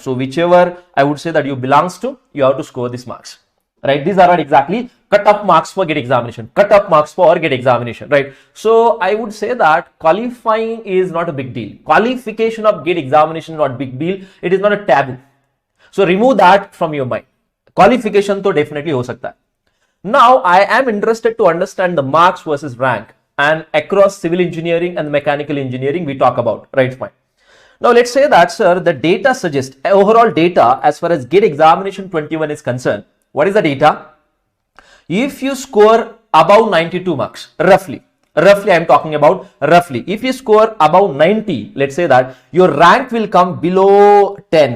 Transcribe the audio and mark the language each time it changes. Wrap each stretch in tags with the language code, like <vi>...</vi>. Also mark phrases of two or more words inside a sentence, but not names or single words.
<en>So whichever I would say that you belongs to, you have to score these marks, right? These are not exactly cut-off marks for GATE examination, cut-off marks for GATE examination, right? So I would say that qualifying is not a big deal. Qualification of GATE examination is not a big deal. It is not a taboo. So remove that from your mind.</en> <hi>Qualification to definitely ho sakta hai.</hi> <en>Now I am interested to understand the marks versus rank. And across civil engineering and mechanical engineering we talk about, right? Fine. Now let's say that, sir, the data suggests overall data as far as GATE examination 21 is concerned. What is the data? If you score above 92 marks, roughly I'm talking about roughly, if you score above 90, let's say that your rank will come below 10.</en>